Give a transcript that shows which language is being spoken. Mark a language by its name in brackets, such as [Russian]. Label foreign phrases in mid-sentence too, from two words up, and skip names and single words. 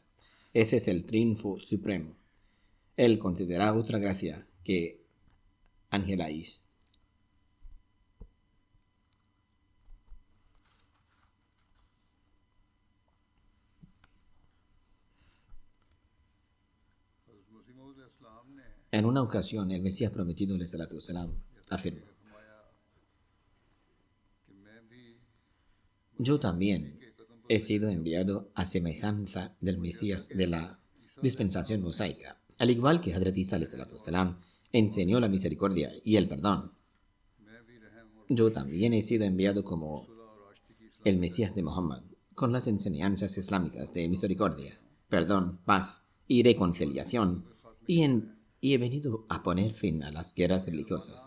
[Spanish] Ese es el triunfo supremo. Él concederá otra gracia que anheláis. En una ocasión, el Mesías prometido, [Arabic] عليه الصلاة والسلام, [Spanish] afirmó: yo también he sido enviado a semejanza del Mesías de la dispensación mosaica. Al igual que Hazrat Isa, [Arabic] عليه الصلاة والسلام, [Spanish] enseñó la misericordia y el perdón, yo también he sido enviado como el Mesías de Muhammad, con las enseñanzas islámicas de misericordia, perdón, paz y reconciliación, y he venido a poner fin a las guerras religiosas.